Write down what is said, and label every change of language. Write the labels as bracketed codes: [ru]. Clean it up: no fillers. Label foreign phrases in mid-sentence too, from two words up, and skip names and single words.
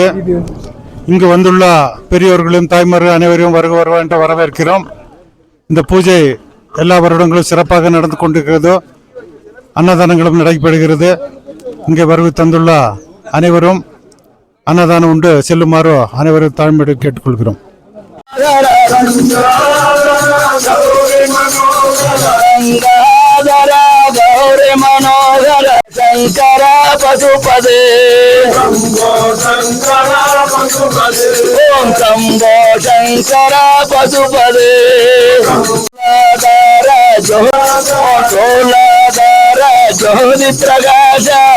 [ta] இங்கு வந்துள்ள பெரியோர்களும் தாய்மார்கள் அனைவரையும் வருக என்று வரவேற்கிறோம். இந்த பூஜை எல்லா வருடங்களும் சிறப்பாக நடந்து கொண்டிருக்கிறது. அன்னதானங்களும் நடைபெறுகிறது. இங்கே வருகை தந்துள்ள அனைவரும் அன்னதானம் உண்டு செல்லுமாறு அனைவரும் தாழ்மையோடு கேட்டுக்கொள்கிறோம். [sa] ಗೌರಿ ಮನೋಹರ ಶಂಕರ ಪಶುಪದೇ ಓಂ ಶಂಭೋ ಶಂಕರ ಪಶುಪದೇ ಚೋಳಾಧಾರ ಜ್ಯೋತಿ ಪ್ರಕಾಶ